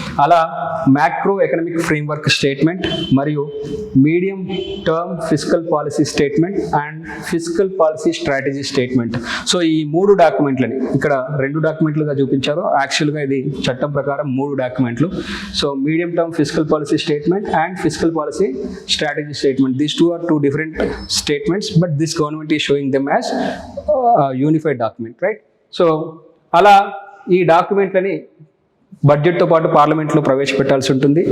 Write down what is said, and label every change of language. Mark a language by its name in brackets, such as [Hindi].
[English] అలా macro economic framework statement మరియు medium term fiscal policy statement and fiscal policy strategy statement. [Telugu] So ఈ 3 డాక్యుమెంట్లని ఇక్కడ 2 డాక్యుమెంట్లుగా చూపించారు. యాక్చువల్గా ఇది చట్టం ప్రకారం 3 డాక్యుమెంట్లు. So medium term fiscal policy statement and fiscal policy strategy statement. [English] These 2 are 2 different statements, but this government is showing them as unified document, right? [Telugu] So అలా ఈ డాక్యుమెంట్లని బడ్జెట్తో పాటు పార్లమెంట్లో ప్రవేశపెట్టాల్సి ఉంటుంది.